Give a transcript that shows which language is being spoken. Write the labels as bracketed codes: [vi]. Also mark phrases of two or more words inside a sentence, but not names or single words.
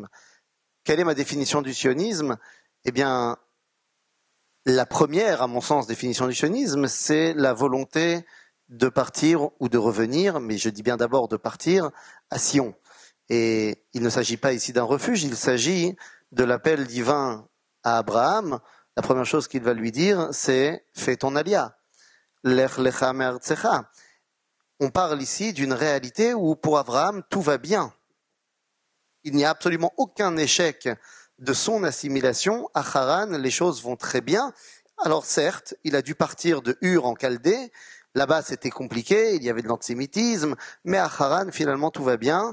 [fr] Quelle est ma définition du sionisme ? Eh bien, la première, à mon sens, définition du sionisme, c'est la volonté de partir ou de revenir, mais je dis bien d'abord de partir à Sion. Et il ne s'agit pas ici d'un refuge, il s'agit de l'appel divin à Abraham. La première chose qu'il va lui dire, c'est « fais ton alia ». [he] לך לך מארצך. [fr] On parle ici d'une réalité où pour Abraham, tout va bien. Il n'y a absolument aucun échec de son assimilation. À Haran, les choses vont très bien. Alors certes, il a dû partir de Ur en Chaldée. Là-bas, c'était compliqué, il y avait de l'antisémitisme. Mais à Haran, finalement, tout va bien.